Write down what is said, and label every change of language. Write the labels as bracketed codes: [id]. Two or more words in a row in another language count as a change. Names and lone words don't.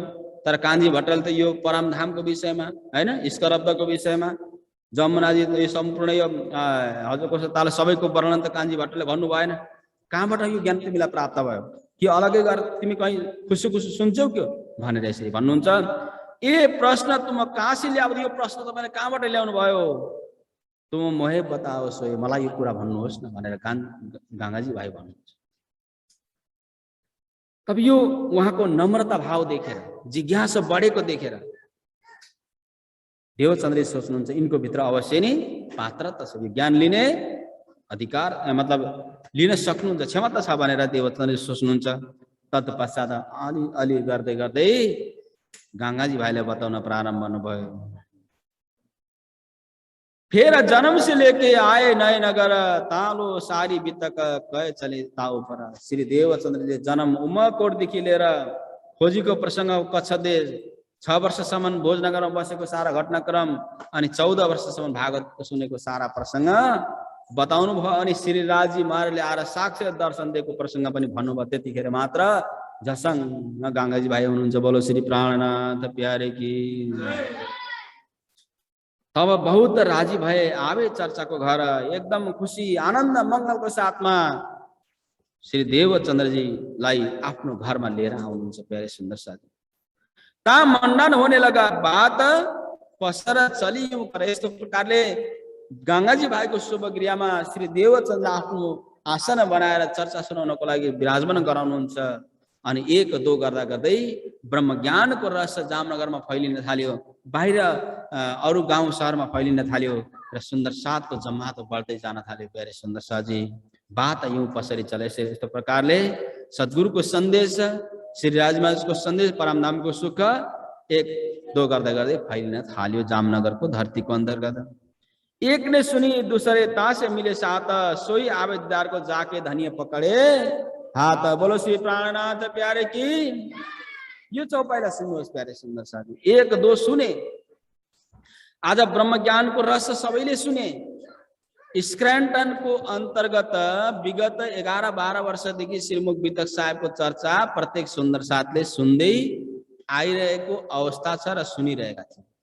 [ne] तर कान्छी भट्टराईले त यो परमधामको विषयमा होइन, स्करब्दको विषयमा, जमुनाजी यो सम्पूर्ण यो हजुरको ताल सबैको वर्णन त कान्छी भट्टराईले भन्नु भएन। कहाँबाट यो ज्ञान तिमीलाई प्राप्त भयो? कि अलग्गै गरेर तिमी कहीँ खुसु खुसु सुन्छौ क्यो भनेर यसरी भन्नुहुन्छ। [hi] ए प्रश्न तुम कहाँ से ल्याऊ, [ne] यो प्रश्न तपाईँले कहाँबाट ल्याउनु भयो? [hi] तुम मोहे बताओस्, [ne] मलाई यो कुरा भन्नुहोस् न भनेर गङ्गाजी भाइ भन्नुहुन्छ। तब यो उहाँको नम्रता भाव देखेर, जिज्ञासा बढेको देखेर देवचन्द्रले सोच्नुहुन्छ यिनको भित्र अवश्य नै पात्रता छ, ज्ञान लिने अधिकार मतलब लिन सक्नुहुन्छ, क्षमता छ भनेर देवचन्द्रले सोच्नुहुन्छ। तत्पश्चात अलि गर्दै गर्दै गङ्गाजी भाइले बताउन प्रारम्भ गर्नुभयो। [hi] फेर जन्म से लेके आए नए नगर, तालो सारी बितक कहे चले ताऊ पर। [ne] श्री देवचन्द्रले जन्म उमाकोटदेखि लिएर खोजीको प्रसङ्ग कच्छदे 6 वर्षसम्म भोजनगरमा बसेको सारा घटनाक्रम अनि 14 वर्षसम्म भागवत सुनेको सारा प्रसङ्ग बताउनु भयो। अनि श्री राजी महाराजले आएर साक्षात दर्शन दिएको प्रसङ्ग पनि भन्नुभयो। त्यतिखेर मात्र झसङ्ग गङ्गाजी भाइ हुनुहुन्छ। [hi] बोलो श्री प्राणनाथ प्यारे की। तब बहुत राजी भए, [ne] आवे चर्चाको घर, एकदम खुसी आनन्द मङ्गलको साथमा श्री देवचन्द्रजीलाई आफ्नो घरमा लिएर आउनुहुन्छ प्यारे सुन्दर साथी। [hi] ता मण्डन होने लगा, बात पसर चलियो। [ne] यस्तो प्रकारले गङ्गाजी भाइको शुभ क्रियामा श्री देवचन्द्र आफ्नो आसन बनाएर चर्चा सुनाउनको लागि विराजमान गराउनुहुन्छ। अनि 1-2 गर्दा गर्दै ब्रह्मज्ञानको रस जामनगरमा फैलिन थाल्यो, बाहिर अरू गाउँ सहरमा फैलिन थाल्यो र सुन्दर साथको जमातो बढ्दै जान थाल्यो प्यारे सुन्दर साथी। [hi] बात यूँ पसरी चले। [ne] यस्तो प्रकारले सद्गुरुको सन्देश, श्री राजमाजको सन्देश, परमधामको सुख 1-2 गर्दा गर्दै फैलिन थाल्यो जामनगरको धरतीको अन्तर्गत। [hi] एक ने सुनी दूसरे तासे मिले साथ, सोई आवेददार को जाके धनिया पकड़े हाथ। बोलो श्री प्राणनाथ प्यारे की। [ne] यो चौपाइलाई सुन्नुहोस् प्यारे सुन्दर साथी। 1-2 सुने, आज ब्रह्मज्ञानको रस सबैले सुने। स्क्रैन्टनको अन्तर्गत विगत 11-12 वर्षदेखि श्रीमुख वितक साहेबको चर्चा प्रत्येक सुन्दर साथले सुन्दै आइरहेको अवस्था छ र सुनिरहेका छन्।